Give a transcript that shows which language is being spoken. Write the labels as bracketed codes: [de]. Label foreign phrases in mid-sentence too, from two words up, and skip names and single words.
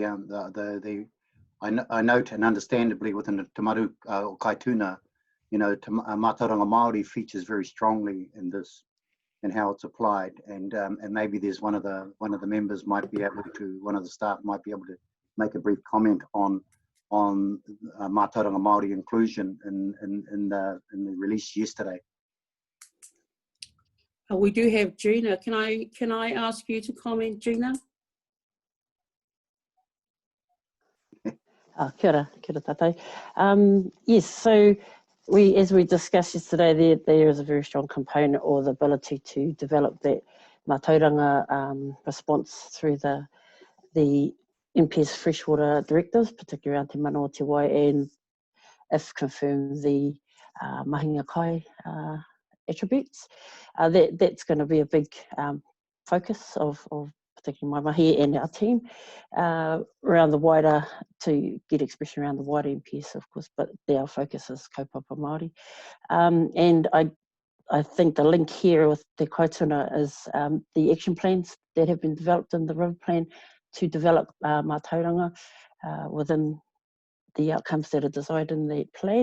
[en] I note, and understandably within the Te Maru o Kaituna, you know, [mi] Mātauranga Māori [en] features very strongly in this and how it's applied, and maybe there's one of the members might be able to, one of the staff might be able to make a brief comment on [mi] Mātauranga Māori [en] inclusion in the release yesterday. We do have Gina. Can I ask you to comment, Gina? [mi] Kia ora tātou. [en] Yes, so as we discussed yesterday, there is a very strong component, or the ability to develop that mātauranga response through the MPS freshwater directives, particularly around Te Manawa Te Wai, and if confirmed, the [mi] mahinga kai [en] attributes. That's going to be a big focus of particularly my mahi and our team around the wider, to get expression around the wider MPS, of course, but our focus is [mi] kaupapa Māori. [en] And I think the link here with Te Kaituna is the action plans that have been developed in the River Plan to develop mātauranga within the outcomes that are desired in that plan.